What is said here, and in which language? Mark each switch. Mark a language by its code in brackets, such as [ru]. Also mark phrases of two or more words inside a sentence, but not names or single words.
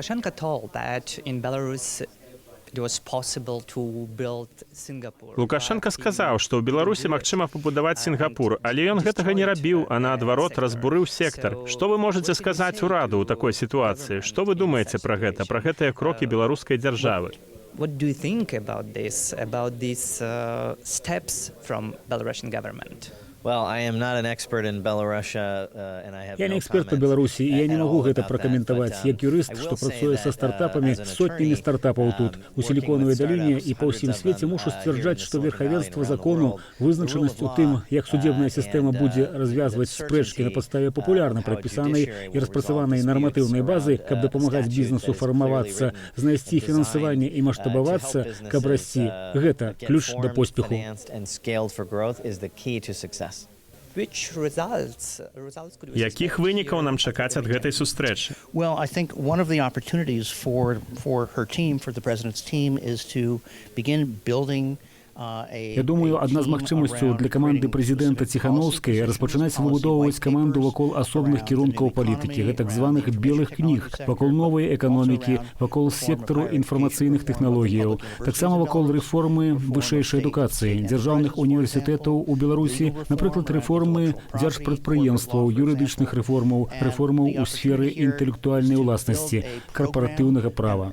[be] Лукашенко сказаў, што ў Беларусі магчыма пабудаваць Сінгапур, але ён гэтага не рабіў, а наадварот разбурыў сектар. Што вы можаце сказаць ураду ў такой сітуацыі? Што вы думаеце пра гэтыя крокі беларускай дзяржавы? [en] What do you think about this, about these steps from Belarusian government? Well, I am not an expert in Belarus, and I have [be] Я не эксперт па Беларусі, і я не магу гэта пракаментаваць. Як юрыст, што працуе са стартапамі, сотнямі стартапаў тут, у Сіліконавай даліне і па ўсім свеце, мушу сцвярджаць, што верхавенства закону, вызначанасць у тым, як судебная сістэма будзе развязваць спрэчкі на падставе папулярна прапісанай і распрацаванай нарматыўнай базы, каб дапамагаць бізнесу фармавацца, знайсці фінансаванне і маштабавацца, каб расці. Гэта ключ да поспеху. Якіх вынікаў нам чакаць ад гэтай сустрэчы? [en] Well, I think one of the opportunities for her team, for the president's team, is to begin building. [be] Я думаю, адна з магчымасцяў для каманды прэзідэнта Ціханаўскай распачынаць выбудоўваць каманду вакол асобных кірункаў палітыкі, гэтак званых белых кніг, вакол новай эканомікі, вакол сектару інфармацыйных тэхналогіяў, таксама вакол рэформы вышэйшай адукацыі, дзяржаўных універсітэтаў у Беларусі, напрыклад, рэформы дзяржпрадпрыемстваў, юрыдычных рэформаў у сферы інтэлектуальнай уласнасці, карпаратыўнага права.